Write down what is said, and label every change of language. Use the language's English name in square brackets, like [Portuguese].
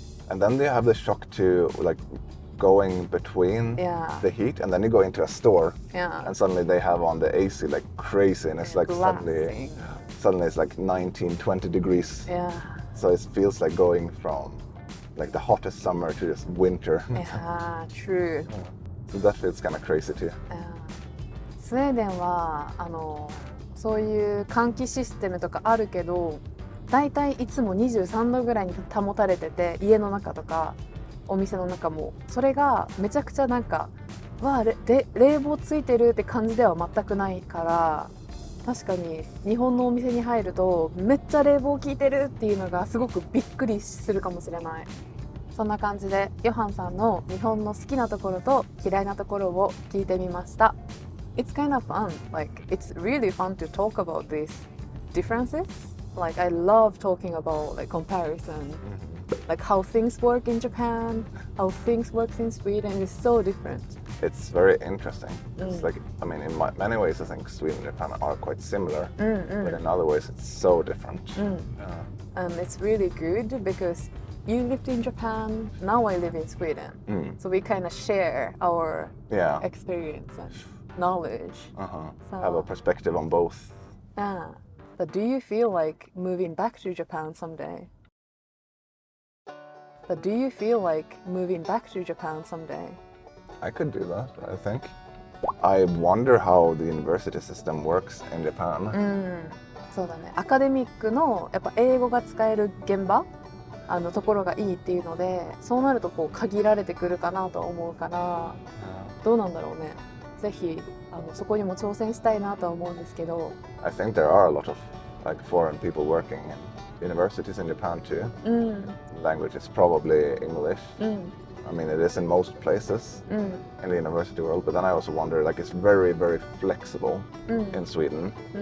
[English] And then they have the shock to like going between the heat, and then you go into a store and suddenly they have on the AC like crazy, and it's like suddenly it's like 19-20 degrees. So it feels like going from like the hottest summer to just winter. Yeah, true. So that feels kind of crazy too. [Japanese] スウェーデンはそういう換気システムとかあるけど、だいたいいつも23度ぐらいに保たれてて、家の中とかお店の中もそれがめちゃくちゃなんか冷房ついてるって感じでは全くないから、確かに日本のお店に入るとめっちゃ冷房効いてるっていうのがすごくびっくりするかもしれない。そんな感じでヨハンさんの日本の好きなところと嫌いなところを聞いてみました。 [English] It's kind of fun. Like, it's really fun to talk about these differences. Like, I love talking about like comparison, like how things work in Japan, how things work in Sweden is so different. It's very interesting. It's like, I mean, in many ways I think Sweden and Japan are quite similar, but in other ways it's so different. It's really good because you lived in Japan, now I live in Sweden. So we kind of share our experience and knowledge. So, have a perspective on both. But do you feel like moving back to Japan someday? I could do that, I think. I wonder how the university system works in Japan. [Japanese] そうだね。アカデミックのやっぱ英語が使える現場ところがいいっていうので、そうなるとこう限られてくるかなと思うから、どうなんだろうね。ぜひそこにも挑戦したいなとは思うんですけど。 [English] I think there are a lot of like foreign people working in universities in Japan too. Language is probably English. I mean, it is in most places in the university world, but then I also wonder, like, it's very, very flexible in Sweden.